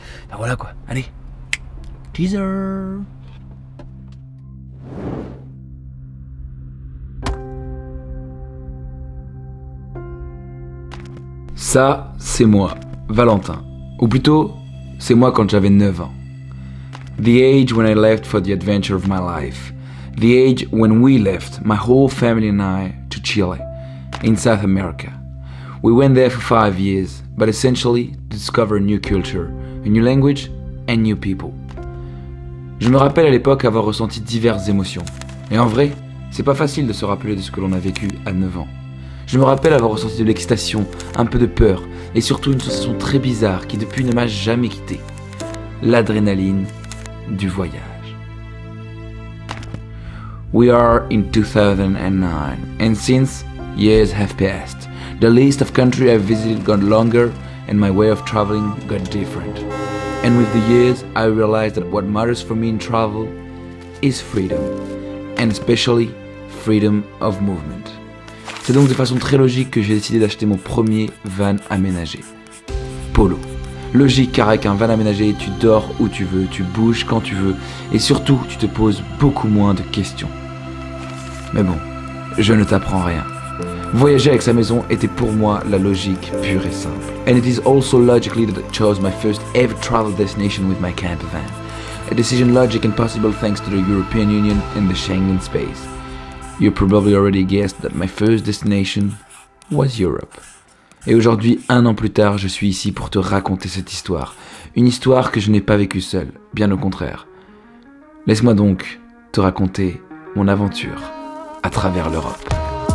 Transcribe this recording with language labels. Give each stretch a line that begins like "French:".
French: Ben voilà quoi, allez, teaser. Ça, c'est moi, Valentin. Ou plutôt, c'est moi quand j'avais 9 ans.
English: The age when I left for the adventure of my life. The age when we left, my whole family and I, to Chile, in South America. We went there for 5 years, but essentially to discover a new culture, a new language and new people.
French: Je me rappelle à l'époque avoir ressenti diverses émotions. Et en vrai, c'est pas facile de se rappeler de ce que l'on a vécu à 9 ans. Je me rappelle avoir ressenti de l'excitation, un peu de peur, et surtout une sensation très bizarre qui depuis ne m'a jamais quitté. L'adrénaline du voyage.
English: We are in 2009, and since years have passed, the list of countries I've visited got longer and my way of traveling got different. And with the years, I realized that what matters for me in travel is freedom, and especially freedom of movement.
French: C'est donc de façon très logique que j'ai décidé d'acheter mon premier van aménagé. Polo. Logique car avec un van aménagé, tu dors où tu veux, tu bouges quand tu veux et surtout tu te poses beaucoup moins de questions. Mais bon, je ne t'apprends rien. Voyager avec sa maison était pour moi la logique pure et simple.
English: And it is also logically that I chose my first ever travel destination with my camper van. A decision logic and possible thanks to the European Union and the Schengen space. You probably already guessed that my first destination was Europe.
French: Et aujourd'hui, 1 an plus tard, je suis ici pour te raconter cette histoire. Une histoire que je n'ai pas vécue seule, bien au contraire. Laisse-moi donc te raconter mon aventure à travers l'Europe.